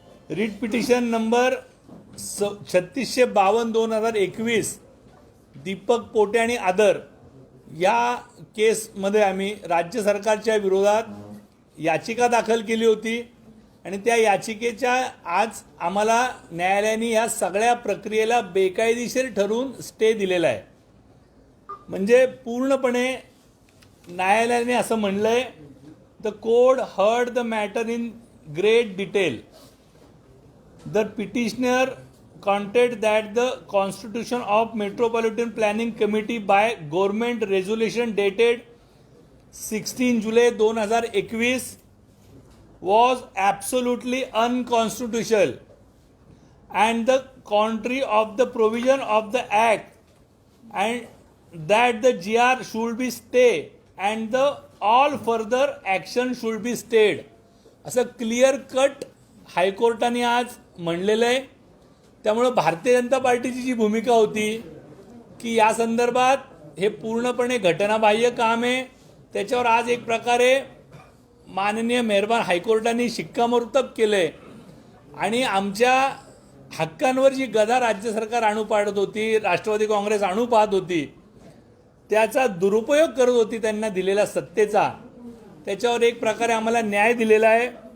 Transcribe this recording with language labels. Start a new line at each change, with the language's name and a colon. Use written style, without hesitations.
Marathi: Writ petition number 3652/2021 Deepak Pote आणि आदर या केसमध्ये आम्ही राज्य सरकारच्या विरोधात याचिका दाखल केली होती आणि त्या याचिकेच्या आज आम्हाला न्यायालयाने या सगळ्या प्रक्रियेला बेकायदेशीर ठरवून स्टे दिलेला आहे। म्हणजे पूर्णपणे न्यायालयाने असं म्हणलंय,
English: The court heard the matter in great detail. The petitioner contend that the constitution of Metropolitan Planning Committee by government resolution dated 16 July 2021 was absolutely unconstitutional and the contrary of the provision of the act, and that the GR should be stayed and the all further action should be stayed.
Marathi: असं clear cut हायकोर्टाने आज म्हणलेलं आहे। त्यामुळे भारतीय जनता पार्टीची जी भूमिका होती की या संदर्भात हे पूर्णपणे घटनाबाह्य काम आहे, त्याच्यावर आज एक प्रकारे माननीय मेहरबान हायकोर्टाने शिक्कामोर्तब केले आणि आमच्या हक्कांवर जी गदा राज्य सरकार आणू पाडत होती, राष्ट्रवादी काँग्रेस आणू पाहत होती, त्याचा दुरुपयोग करत होती त्यांना दिलेल्या सत्तेचा, त्याच्यावर एक प्रकारे आम्हाला न्याय दिलेला आहे।